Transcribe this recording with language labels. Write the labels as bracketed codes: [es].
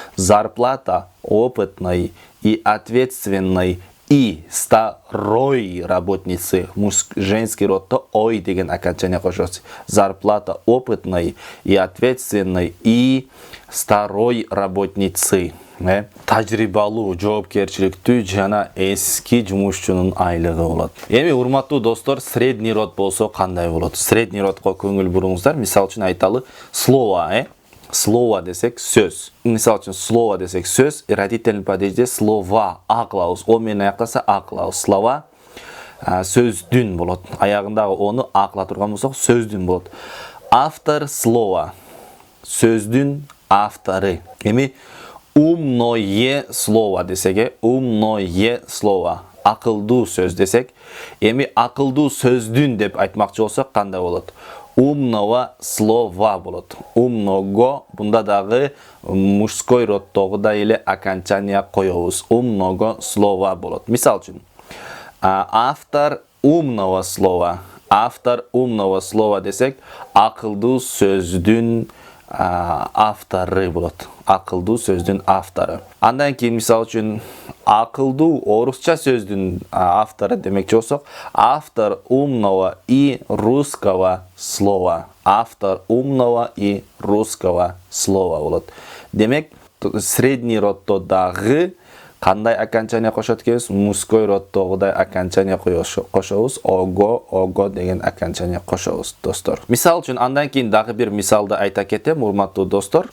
[ru] Зарплата опытной и ответственной и старой работницы. [ky] Женский роддо ой деген окончание кошосуз. [ru] Зарплата опытной и ответственной и старой работницы. [ky] Тажрыйбалуу, жоопкерчиликтүү жана эски жумушчунун айлыгы болот. Эми урматтуу достор, средний род болсо кандай болот? Средний родго көңүл буруңуздар. Мисалы үчүн айталы, слово, Слово десек сөз. Мисалы үчүн слово десек сөз, родительный падежде слова, а кылабыз. О менен аяктаса а кылабыз. Слова сөздүн болот. Аягындагы оны а кыла турган болсок сөздүн болот. Автор слова. Сөздүн авторы. Эми умное слово десеге, умное слово. Акылдуу сөз десек, эми акылдуу сөздүн деп айтмакчы болсок кандай болот? [ru] умного слова болот. [ky] Умного бунда дагы мужской родтогуда эле окончание коебуз. [ru] Умного слова болот. [ky] Мисал үчүн, [ru] автор умного слова. Автор умного слова [ky] десек, акылдуу сөздүн авторы болот. Акылдуу сөздүн автору. Андан кийин мисал үчүн акылдуу орусча сөздүн автору демекчи болсок, [ru] автор умного и русского слова. Автор умного и русского слова болот. [ky] Демек, средний роддо дагы кандай окончание кошот экенбиз? Мужской роддогудай окончание кошобуз. Ого деген окончание кошобуз, достор. Мисал үчүн, андан кийин дагы бир мисалды айта кетем, урматтуу достор.